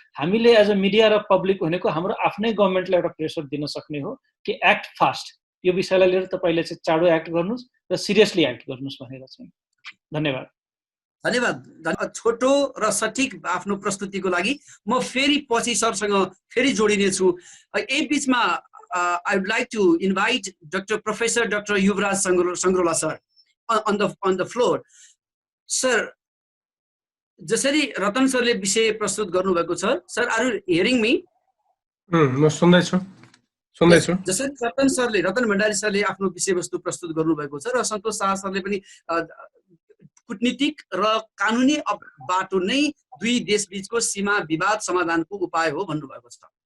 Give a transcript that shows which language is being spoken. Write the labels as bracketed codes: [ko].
[ne] हामीले as a media र public भनेको हाम्रो आफ्नै गभर्मेन्टलाई एउटा प्रेसर दिन सक्ने हो कि [en] act fast, [ne] यो विषयलाई लिएर तपाईले चाहिँ चाँडो एक्ट गर्नुस् र सिरियसली एक्ट गर्नुस् भनेर चाहिँ। धन्यवाद। धन्यवाद। छोटो र सठिक आफ्नो प्रस्तुतिको लागि म फेरि पछि सरसँग फेरि जोडिनेछु। यही बिचमा [en] I would like to invite Professor Dr. Yuvraj Sangrola sir on the floor. [ne] Sir, जसरी रतन सरले विषय प्रस्तुत गर्नुभएको छ, sir [en] Are you hearing me? [ne] म सुन्दैछु। जसरी रतन भण्डारी सरले आफ्नो विषयवस्तु प्रस्तुत गर्नुभएको छ र सन्तोष शाह सरले पनि कूटनीतिक र कानुनी बाटो नै दुई देशबीचको सीमा विवाद समाधानको उपाय हो भन्नुभएको छ।